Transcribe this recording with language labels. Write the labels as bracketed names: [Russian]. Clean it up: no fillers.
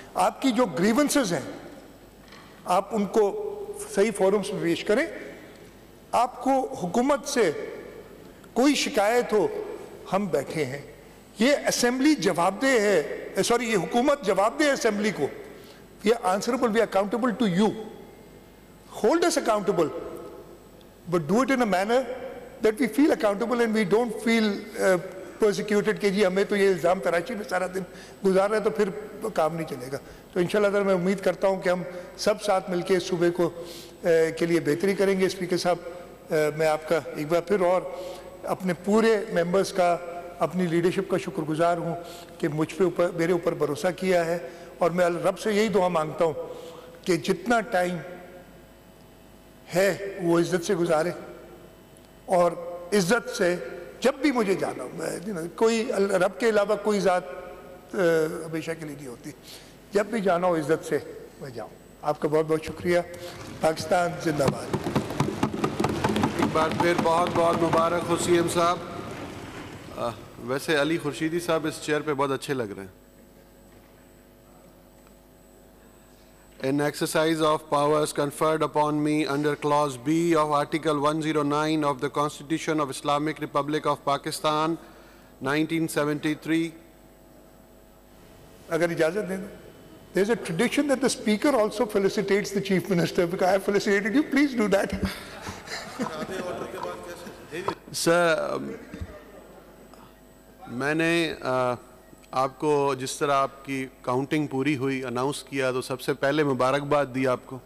[Urdu] آپ کی جو گریونسز ہیں آپ ان کو صحیح فورمز میں پیش کریں. آپ کو حکومت سے کوئی شکایت ہو، ہم بیٹھے ہیں. یہ اسمبلی جواب دہ ہے، سوری یہ حکومت جواب دہ ہے اسمبلی کو. [English] We are answerable, we are accountable to you. Hold us accountable, but do it in a manner that we feel accountable and we don't feel persecuted [Urdu] کہ جی ہمیں تو یہ الزام تراشی میں سارا دن گزار رہے تو پھر کام نہیں چلے گا. تو انشاءاللہ تعالی میں امید کرتا ہوں کہ ہم سب ساتھ مل کے اس صوبے کو کے لیے بہتری کریں گے. اسپیکر صاحب میں آپ کا ایک بار پھر اور اپنے پورے ممبرز کا، اپنی لیڈرشپ کا شکر گزار ہوں کہ مجھ پہ میرے اوپر بھروسہ کیا ہے. اور میں رب سے یہی دعا مانگتا ہوں کہ جتنا ٹائم ہے وہ عزت سے گزارے، اور عزت سے جب بھی مجھے جانا ہو، کوئی رب کے علاوہ کوئی ذات ہمیشہ کے لیے نہیں ہوتی، جب بھی جانا ہو عزت سے میں جاؤں. آپ کا بہت بہت شکریہ. پاکستان زندہ باد. بار پھر بہت بہت مبارک ہو سی ایم صاحب. ویسے علی خورشیدی صاحب اس چیئر پہ بہت اچھے لگ رہے ہیں. [English] In exercise of powers conferred upon me under Clause B of Article 109 of the Constitution of Islamic Republic of Pakistan, 1973. [Urdu] اگر اجازت دیں. [English] There's a tradition that the speaker also felicitates the chief minister. Because I have felicitated you, please do that. [Urdu] سر میں نے آپ کو جس طرح آپ کی کاؤنٹنگ پوری ہوئی اناؤنس کیا تو سب سے پہلے مبارکباد دی آپ کو.